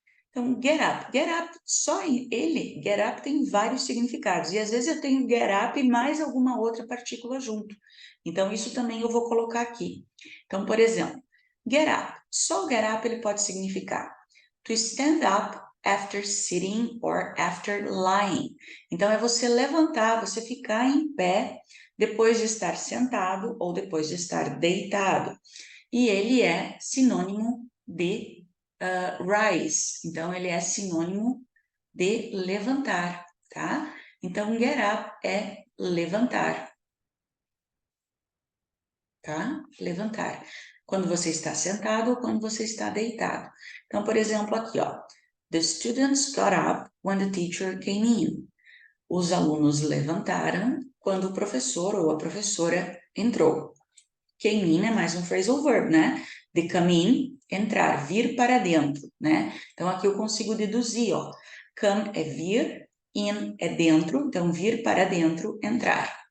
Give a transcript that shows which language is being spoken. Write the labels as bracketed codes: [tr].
[pt] Então, get up, só ele, get up tem vários significados. E às vezes eu tenho get up e mais alguma outra partícula junto. Então, isso também eu vou colocar aqui. Então, por exemplo, get up. Só o get up ele pode significar [en] to stand up after sitting or after lying. [pt] Então, é você levantar, você ficar em pé depois de estar sentado ou depois de estar deitado. E ele é sinônimo de rise. Então, ele é sinônimo de levantar, tá? Então, get up é levantar, tá? Levantar. Quando você está sentado ou quando você está deitado. Então, por exemplo, aqui, ó. [en] The students got up when the teacher came in. [pt] Os alunos levantaram quando o professor ou a professora entrou. Came in é mais um phrasal verb, né? De come in, entrar, vir para dentro, né? Então, aqui eu consigo deduzir, ó. Come é vir, in é dentro, então vir para dentro, entrar.